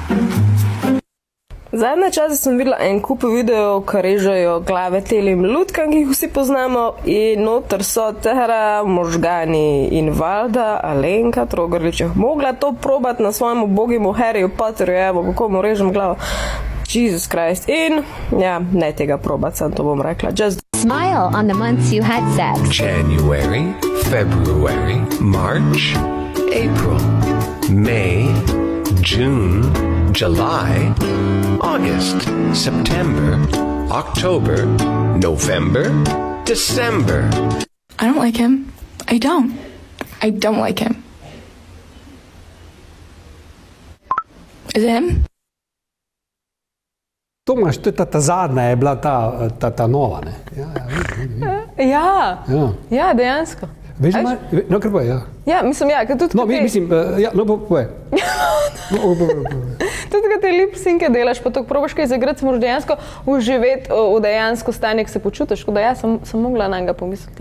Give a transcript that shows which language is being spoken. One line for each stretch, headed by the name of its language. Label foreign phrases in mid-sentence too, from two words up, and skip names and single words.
Slovenian: Zadnje čase sem videla en kup videov, ki režejo glave telim lutkam, ki jih vsi poznamo, in noter so Tara, Možgani in Valda, Alenka Trogrlič. Mogla to probati na svojem ubogimu Harryju Potterju, evo, kako mu režem glavo.
English: Jesus Christ.
Slovenian: In, ja, ne tega probati, sem to bom rekla.
English: Just smile on the months you had sex. January, February, March, April, May, June, July, August, September, October, November, December. I don't like him. I don't like him. Is it him?
Slovenian: Tomaš, to je ta zadnja, je bila ta nova, ne? Ja, dejansko. Veš, no, kar pa je, ja. Ja, mislim, ja, ker tudi... No, mislim, ja, no, poje. Tudi, kad te lip-synke delaš, pa tako probaš kaj zaigrati, moraš dejansko uživeti v dejansko stanje, ki se počutiš, tako da ja, sem mogla na njega pomisliti.